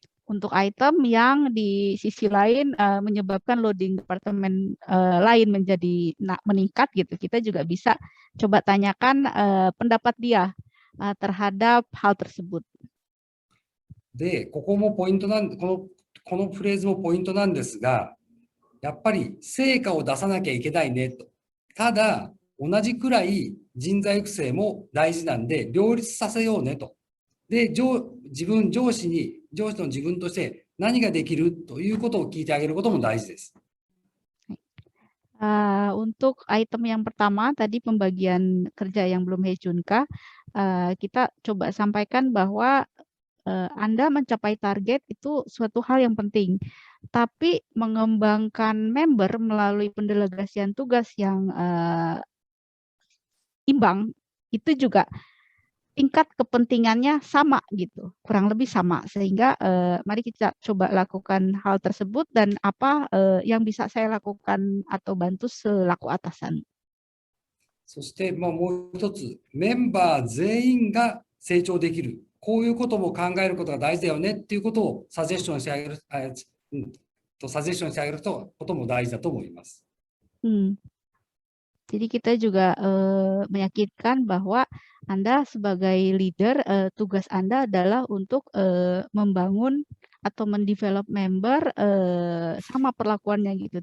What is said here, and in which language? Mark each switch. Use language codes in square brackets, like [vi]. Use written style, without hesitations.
[id] untuk item yang di sisi lain menyebabkan loading departemen lain menjadi meningkat gitu, kita juga bisa coba tanyakan pendapat dia terhadap hal tersebut. [ja] で、ここもポイントこのフレーズもポイントなんですが、やっぱり成果を出さなきゃいけないねと。ただ、同じくらい人材育成も大事なんで、両立させようねと。で、上司の自分として何ができるということを聞いてあげることも大事です。 [id] Untuk item yang pertama tadi pembagian kerja yang belum Hejunka, kita coba sampaikan bahwa Anda mencapai target itu suatu hal yang penting, tapi mengembangkan member melalui pendelegasian tugas yang imbang itu juga tingkat kepentingannya sama gitu, kurang lebih sama. Sehingga mari kita coba lakukan hal tersebut dan apa yang bisa saya lakukan atau bantu selaku atasan. [ja] そして、もう一つ、メンバー全員が成長できる。こういうことも考えることが大事だよねっていうことをサジェッションしてあげる、サジェッションしてあげることも大事だと思います。 [id] Jadi kita juga meyakinkan bahwa Anda sebagai leader, tugas Anda adalah untuk membangun atau mendevelop member sama perlakuannya gitu.